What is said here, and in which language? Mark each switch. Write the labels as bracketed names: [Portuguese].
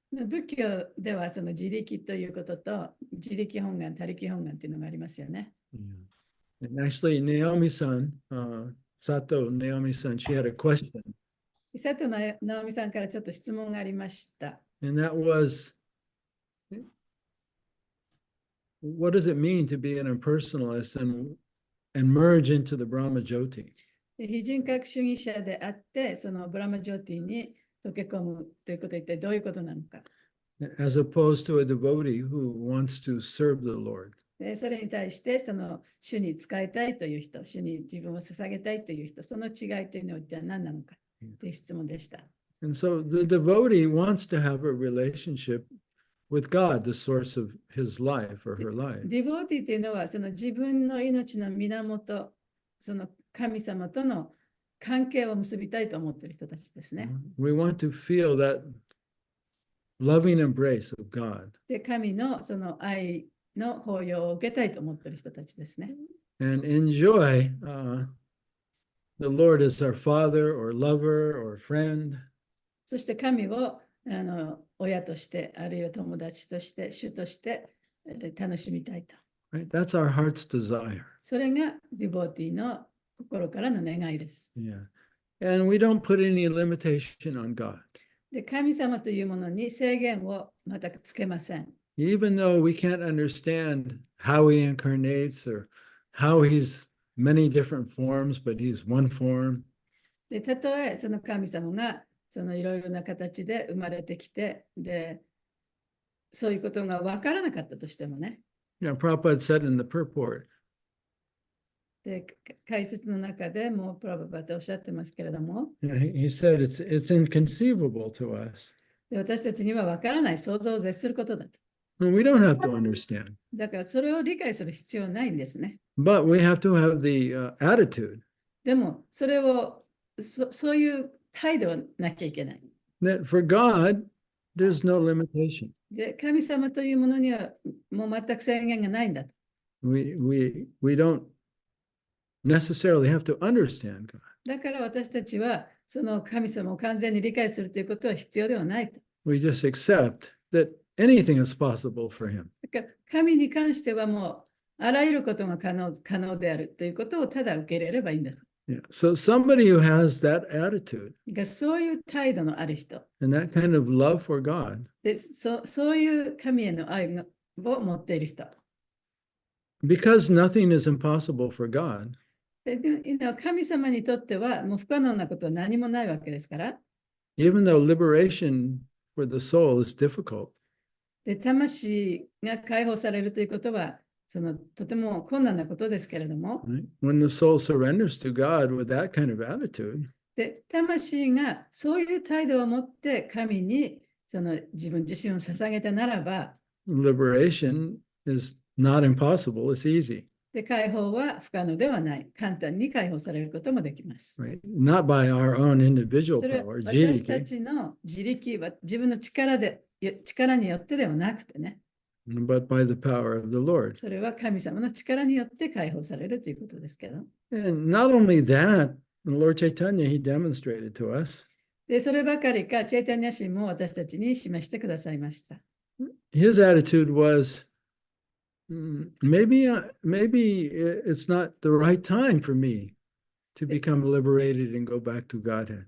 [Japanese] 仏教ではその自力ということと自力本願、他力本願というのがありますよね。 [English] And actually, Naomi-san, Sato Naomi-san, she had a question. [Japanese] 佐藤直美さんからちょっと質問がありました。 [English] And that was, what does it mean to be an impersonalist and merge into the Brahma Jyoti? [Japanese] 非人格主義者であって、そのブラマジョーティに溶け込むということは一体どういうことなのか。 [English] As opposed to a devotee who wants to serve the Lord. [Japanese] それに対して、その主に仕えたいという人、主に自分を捧げたいという人、その違いというのは一体何なのかという質問でした。 [English] And so the devotee wants to have a relationship with God, the source of his life or her life. [Japanese] ディボーティというのは、その自分の命の源、その神様との関係を結びたいと思っている人たちですね。 [English] We want to feel that loving embrace of God. [Japanese] で、神のその愛の抱擁を受けたいと思っている人たちですね。 [English] And enjoy the Lord as our father or lover or friend. [Japanese] そして神を親として、あるいは友達として、主として楽しみたいと。 [English] Right? That's our heart's desire. [Japanese] それがディボーティの心からの願いです。 [English] Yeah. And we don't put any limitation on God. [Japanese] で、神様というものに制限を全くつけません。 [English] Even though we can't understand how he incarnates or how he's many different forms, but he's one form. [Japanese] で、たとえその神様がそのいろいろな形で生まれてきて、で、そういうことが分からなかったとしてもね。 [English] Prabhupada said in the purport, [Japanese] で、解説の中でもうプラババとおっしゃってますけれども、 [English] he said it's inconceivable to us. [Japanese] で、私たちには分からない、想像を絶することだと。 [English] And we don't have to understand. [Japanese] だからそれを理解する必要はないんですね。 [English] But we have to have the attitude [Japanese] でも、それをそういう態度はなきゃいけない。 [English] that for God, there's no limitation. [Japanese] で、神様というものにはもう全く制限がないんだと。 [English] We don't necessarily have to understand God. [Japanese] だから私たちはその神様を完全に理解するということは必要ではないと。 [English] We just accept that anything is possible for him. [Japanese] だから神に関してはもうあらゆることが可能であるということをただ受け入れればいいんだと。 [English] Yeah. So somebody who has that attitude [Japanese] だからそういう態度のある人 [English] and that kind of love for God, [Japanese] で、そういう神への愛を持っている人。 [English] because nothing is impossible for God, [Japanese] で神様にとってはもう不可能なことは何もないわけですから。 [English] even though liberation for the soul is difficult, [Japanese] で、魂が解放されるということはとても困難なことですけれども、 [English] right? When the soul surrenders to God with that kind of attitude, [Japanese] で、魂がそういう態度を持って神に自分自身を捧げたならば、 [English] liberation is not impossible, it's easy. [Japanese] で、解放は不可能ではない。簡単に解放されることもできます。 [English] Right? Not by our own individual [Japanese] それは [English] power, [Japanese] 私た jiriki, ちの自力は自分の力によってではなくてね、 [English] but by the power of the Lord. [Japanese] それは神様の力によって解放されるということですけど。 [English] And not only that, the Lord Chaitanya, he demonstrated to us, [Japanese] で、そればかりか、チェイタニア神も私たちに示してくださいました。 [English] his attitude was, maybe it's not the right time for me to become liberated and go back to Godhead.